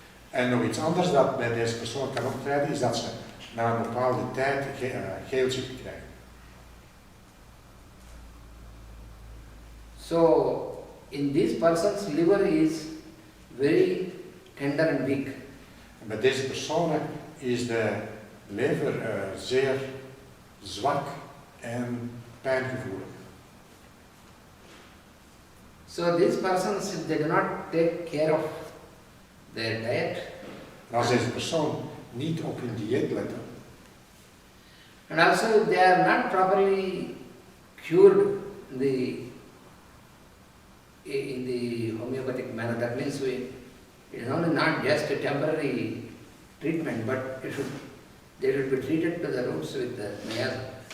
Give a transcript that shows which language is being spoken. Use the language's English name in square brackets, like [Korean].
[Dutch] En nog iets anders dat bij deze persoon kan optreden, is dat ze na een bepaalde tijd geelzucht krijgen. [English] So in this person's liver is very tender and weak. [Dutch] En bij deze personen is de lever zeer zwak en pijngevoelig. [English] So these persons, they do not take care of their diet, [Dutch] En als deze persoon niet op hun dieet letten, [English] and also they are not properly cured in the homeopathic manner. That means it is only not just a temporary treatment, but they should be treated to the roots with the miasma.